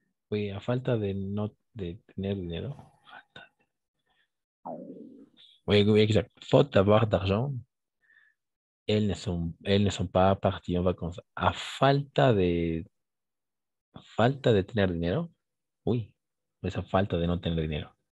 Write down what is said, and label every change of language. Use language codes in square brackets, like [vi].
[es] Oui, a falta de no de tener dinero. [fr] Oui, oui, exact. Faute d'avoir d'argent, elles ne sont pas parties en vacances. [es] A falta de tener dinero. Oui, esa falta de no tener dinero.